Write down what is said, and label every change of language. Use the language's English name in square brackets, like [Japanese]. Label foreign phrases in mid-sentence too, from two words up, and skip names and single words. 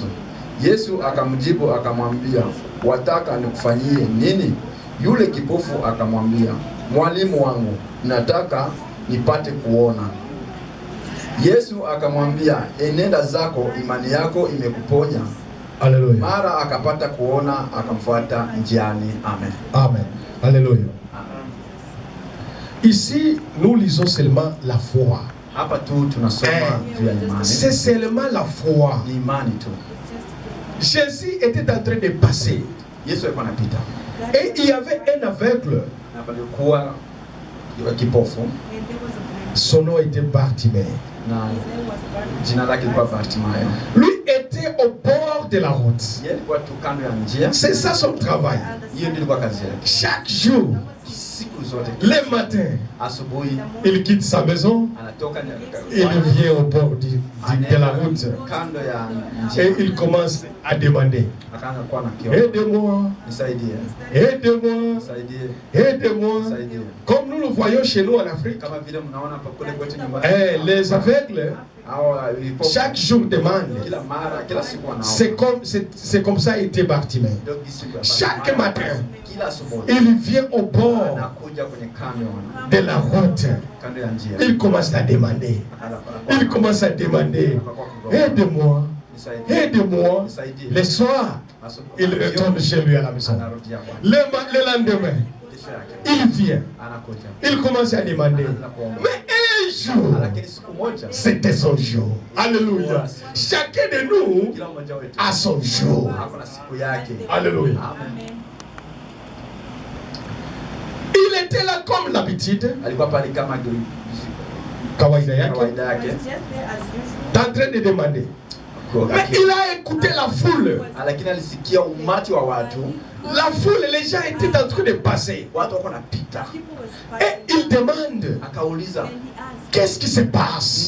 [Swahili] Yesu akamjibu akamwambia, wataka nikufanyie nini? Yule kipofu akamwambia, mwalimu wangu, nataka nipate kuona. Yesu akamwambia, enenda zako, imani yako imekuponya. Alléluia. Mara akapata kuona, akamfuata njiani. Amen. Amen. Alléluia. [French] Ici, nous lisons seulement la foi. [Swahili] Hapa tu tunasoma juu ya imani. [French] C'est seulement la foi. [Swahili] Ni imani tu. [French] Jésus était en train de passer. [Swahili] Yesu alikuwa anapita. [French] Et il y avait un aveugle. [Swahili] Na palikuwa kipofu. [French] Son nom était Bartimée. [Swahili] Na jina lake lilikuwa Bartimayo. [French] Lui était au bord de la route. [Swahili] Yeye alikuwa tu kando ya njia. [French] C'est ça son travail. [Swahili] Hiyo ndio ilikuwa kazi yake. [French] Chaque jour, [Swahili] Siku zote. [French] le matin, [Swahili] Asubuhi [French] il quitte sa maison, [Swahili] anatoka [French] il vient au bord de la route [Swahili] kando ya njia. [French] et il commence à demander, [Swahili] Akaanza kuwa na kioo. [French] aidez-moi, [Swahili] Nisaidie. [French] aidez-moi, [Swahili] Nisaidie. [French] aidez-moi. [Swahili] Nisaidie. [French] Comme nous le voyons chez nous en Afrique, [Swahili] Kama vile mnaona hapa kule kwetu nyumbani. [French] les aveugles, chaque jour demandent. [Swahili] Kila mara, kila siku wanaomba. [French] C'est comme ça était Bartimée. Chaque matin, il vient au bord de la route. Il commence à demander. Il commence à demander. Aide-moi. Aide-moi. Le soir, il retourne chez lui à la maison. Le lendemain, il vient. Il commence à demander. Mais un jour, c'était son jour. Alléluia. Chacun de nous a son jour. Alléluia. Il était là comme l'habitude. [Swahili] Kawaida yake. [French] En train de demander. Mais il a écouté la foule. La foule, les gens étaient en train de passer. Et il demande, qu'est-ce qui se passe?